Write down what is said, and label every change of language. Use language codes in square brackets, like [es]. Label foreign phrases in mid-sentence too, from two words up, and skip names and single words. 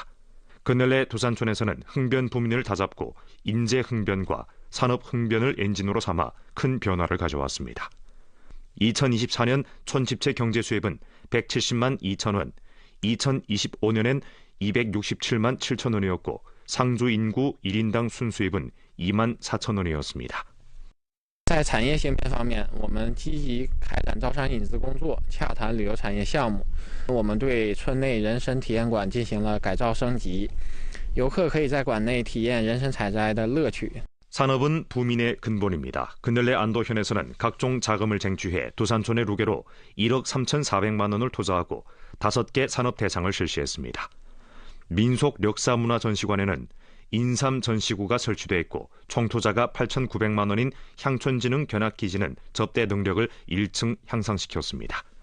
[ko] 근래 두산촌에서는 흥변 부민을 다잡고 인재 흥변과 산업 흥변을 엔진으로 삼아 큰 변화를 가져왔습니다. 2024년 촌집체 경제 수입은 170만 2천 원, 2025년엔 267만 7천 원이었고 상주 인구 1인당 순수입은 2만 4천 원이었습니다. [zh] 在产业兴变方面，我们积极开展招商引资工作，洽谈旅游产业项目。我们对村内人参体验馆进行了改造升级，游客可以在馆内体验人参采摘的乐趣。 [ko] 산업은 부민의 근본입니다. 근래 안도현에서는 각종 자금을 쟁취해 두산촌의 루게로 1억 3,400만 원을 투자하고 5개 산업 대상을 실시했습니다. 민속 력사문화 전시관에는 인삼 전시구가 설치돼 있고 총 투자가 8,900만 원인 향촌진흥 견학기지는 접대 능력을 1층 향상시켰습니다.